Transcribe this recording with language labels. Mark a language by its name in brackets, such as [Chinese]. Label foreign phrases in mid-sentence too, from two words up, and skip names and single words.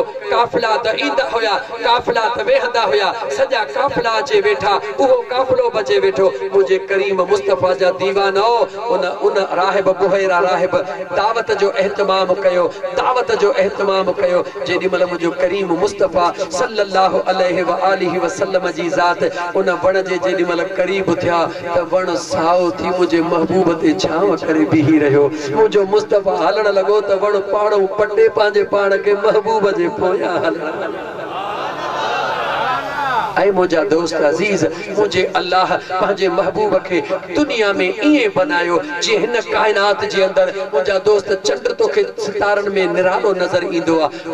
[Sindhi] काफ़िला त ईंदा हुया, काफ़िला त वेहंदा हुया, सॼा काफ़िला अचे वेठा, उहो काफ़िलो बचे वेठो। मुंहिंजे करीम मुस्तफ़ा जा दीवाना उन राहिब बुहेरा राहिब दावत जो एहतमाम कयो, दावत जो एहतमाम कयो। जेॾी महिल मुंहिंजो करीम मुस्तफ़ा [Arabic] صلى الله عليه وآله وسلم [Sindhi] जी ज़ात उन वण जे जेॾी महिल क़रीब थिया त वण साओ थी मुंहिंजे महबूब ते छांव करे बीही रहियो। मुंहिंजो मुस्तफ़ा हलण लॻो त वण पाणो पटे पंहिंजे पाण खे महबूब जे पोयां हलण। ऐं मुंहिंजा दोस्त अज़ीज़ मुंहिंजे अल्लाह पंहिंजे महबूब खे दुनिया में ईअं बनायो जीअं हिन काइनात जे अंदरि मुंहिंजा दोस्त चंड तोखे सितारनि में निरालो नज़र ईंदो आहे।